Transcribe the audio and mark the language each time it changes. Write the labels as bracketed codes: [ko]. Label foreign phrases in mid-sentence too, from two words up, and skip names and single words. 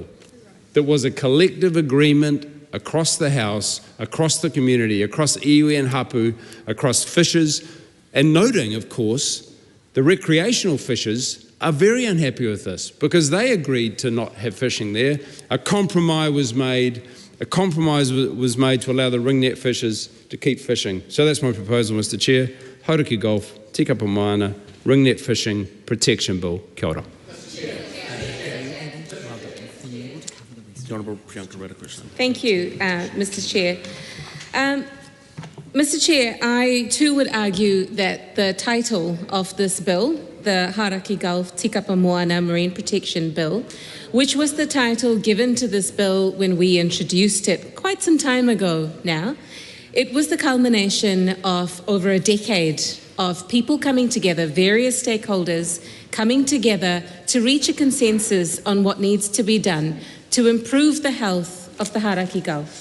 [en] There was a collective agreement across the House, across the community, across iwi and hapu, across fishers, and noting, of course, the recreational fishers are very unhappy with this because they agreed to not have fishing there. A compromise was made to allow the ring net fishers to keep fishing. So that's my proposal, Mr Chair. Hauraki Gulf, Tikapa Moana, Ring Net Fishing Protection Bill. [mi] Kia ora. [en] Thank you, Mr Chair. Mr Chair, I too would argue that the title of this bill, the Hauraki Gulf Tikapa Moana Marine Protection Bill, which was the title given to this bill when we introduced it quite some time ago now, it was the culmination of over a decade of people coming together, various stakeholders coming together to reach a consensus on what needs to be done to improve the health of the Hauraki Gulf.